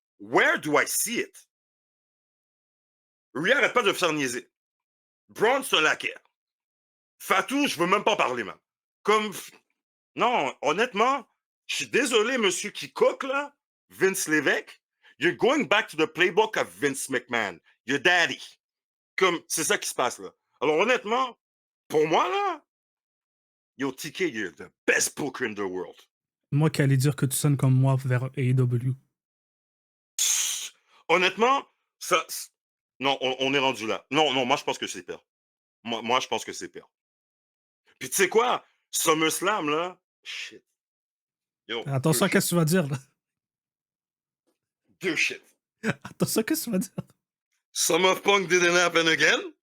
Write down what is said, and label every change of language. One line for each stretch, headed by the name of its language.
English: Where do I see it?
French: Rhea arrête pas de faire niaiser. Braun, c'est un laquais. Fatou, je veux même pas parler, man. Comme, non, honnêtement, je suis désolé, monsieur qui cook, là, Vince Lévesque.
English: You're going back to the playbook of Vince McMahon, your daddy.
French: Comme, c'est ça qui se passe, là. Alors, honnêtement, pour moi, là,
English: yo, TK, you're the best booker in the world.
French: Moi qui allais dire que tu sonnes comme moi vers AEW. Psst. Honnêtement, ça. Non, on est rendu là. Non, non, moi, je pense que c'est pire. Moi, je pense que c'est pire. Puis, tu sais quoi? SummerSlam, là, shit. Yo, Attention, qu'est-ce que tu vas dire, là? deux shit. Attention, qu'est-ce que tu vas dire?
English: Summer of Punk didn't happen again.